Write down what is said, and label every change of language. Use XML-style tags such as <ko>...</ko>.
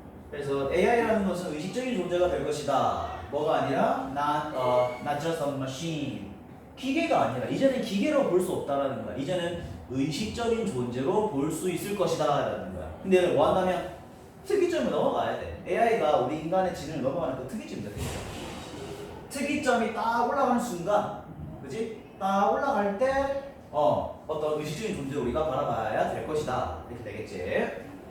<ko>그래서 AI라는 것은 의식적인 존재가 될 것이다. 뭐가 아니라</ko> <en>not just a machine.</en> <ko>기계가 아니라, 이제는 기계로 볼 수 없다라는 거야. 이제는 의식적인 존재로 볼 수 있을 것이다 라는 거야. 근데 뭐 한다면 특이점을 넘어가야 돼. AI가 우리 인간의 지능을 넘어가는 그 특이점이다. 특이점이 딱 올라가는 순간, 그지? 딱 올라갈 때 어떤 의식적인 존재를 우리가 바라봐야 될 것이다 이렇게 되겠지.</ko>